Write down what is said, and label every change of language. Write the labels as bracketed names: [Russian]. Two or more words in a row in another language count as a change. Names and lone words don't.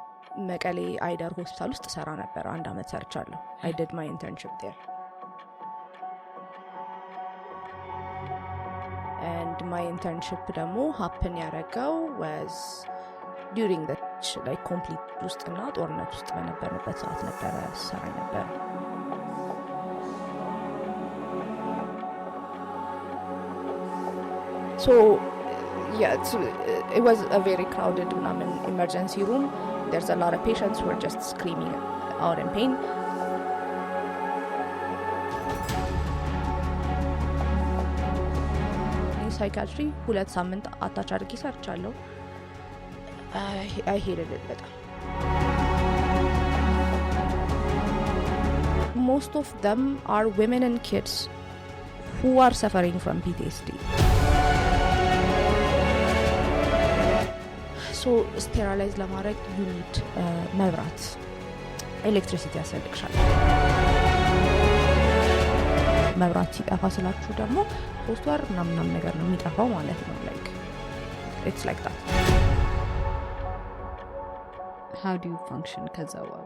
[Amharic] መቀሌ አይደር ሆስፒታል ውስጥ ሰራ ነበር። 1 አመት ሰርቻለሁ። [English] I did my internship there. And my internship ደግሞ happen ያደረገው was during the like complete [Amharic] ውስጥና ጦርነት ውስጥ በነበርንበት ሰዓት ነበረ ሰራ ነበር። [English] So yeah, it was a very crowded emergency room. There's a lot of patients who are just screaming out in pain. In psychiatry [Amharic] 2 ሳምንት አታች አድርጌ ሰርቻለሁ። [English] I hated it better. Most of them are women and kids who are suffering from PTSD. So sterilize [Amharic] ለማድረግ [English] you need [Amharic] መብራት ኤሌክትሪሲቲ ያስፈልግሻል። መብራት ሲጠፋ ስላችሁ ደግሞ 3 ወር ምናምን ነገር ነው የሚጠፋው ማለት ነው። [English] like it's like that. How do you function [Amharic] ከዛ በኋላ?